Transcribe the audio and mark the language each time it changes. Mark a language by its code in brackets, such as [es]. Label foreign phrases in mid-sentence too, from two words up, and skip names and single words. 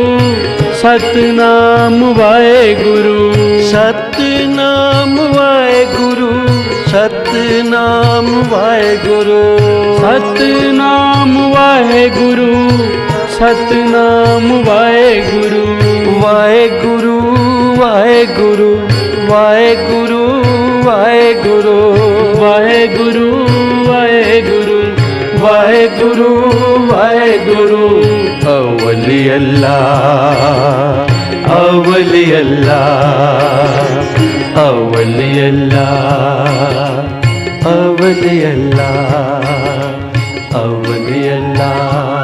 [pa] ਸਤਨਾਮ ਵਾਹਿਗੁਰੂ ਸਤਨਾਮ ਵਾਹਿਗੁਰੂ ਸਤਨਾਮ ਵਾਹਿਗੁਰੂ ਸਤਨਾਮ ਵਾਹਿਗੁਰੂ ਸਤਨਾਮ ਵਾਹਿਗੁਰੂ ਵਾਹਿਗੁਰੂ ਵਾਹਿਗੁਰੂ ਵਾਹਿਗੁਰੂ ਵਾਹਿਗੁਰੂ ਵਾਹਿਗੁਰੂ ਵਾਹਿਗੁਰੂ ਵਾਹਿਗੁਰੂ ਵਾਹਿਗੁਰੂ ਅੱਵਲ ਅੱਲਾਹ ਅੱਵਲ ਅੱਲਾਹ ਅੱਵਲ ਅੱਲਾਹ ਅੱਵਲ ਅੱਲਾਹ ਅੱਵਲ ਅੱਲਾਹ